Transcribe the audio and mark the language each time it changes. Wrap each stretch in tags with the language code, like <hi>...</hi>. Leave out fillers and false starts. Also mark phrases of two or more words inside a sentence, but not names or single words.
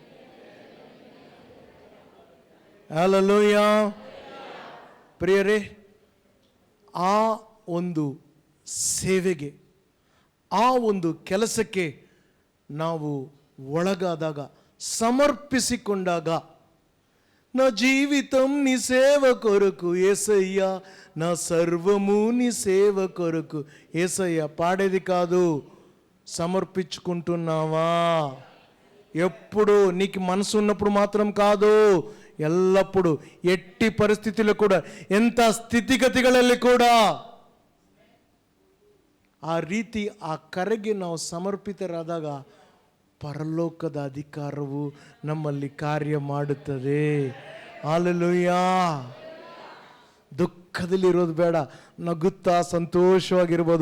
<kn>ಹಲ್ಲೆಲೂಯಾ. ಪ್ರಿಯರೇ, ಆ ಒಂದು ಸೇವೆಗೆ, ಆ ಒಂದು ಕೆಲಸಕ್ಕೆ ನಾವು ಒಳಗಾದಾಗ, ಸಮರ್ಪಿಸಿಕೊಂಡಾಗ,</kn> <te>నా జీవితం నీ సేవ కొరకు యేసయ్యా, నా సర్వము నీ సేవ కొరకు యేసయ్యా పాడేది కాదు, సమర్పించుకుంటున్నావా? ఎప్పుడు నీకు మనసు ఉన్నప్పుడు మాత్రం కాదు, ఎల్లప్పుడు, ఎట్టి పరిస్థితుల్లో కూడా,</te> <kn>ಎಂಥ ಸ್ಥಿತಿಗತಿಗಳಲ್ಲಿ ಕೂಡ ಆ ರೀತಿ ಆ ಕರೆಗೆ ನಾವು ಸಮರ್ಪಿತರಾದಾಗ ಪರಲೋಕದ ಅಧಿಕಾರವು ನಮ್ಮಲ್ಲಿ ಕಾರ್ಯ ಮಾಡುತ್ತದೆ. ಹಲ್ಲೆಲೂಯಾ. ದುಃಖದಲ್ಲಿರೋದು ಬೇಡ, ನಗುತ್ತಾ ಸಂತೋಷವಾಗಿರ್ಬೋದು.</kn>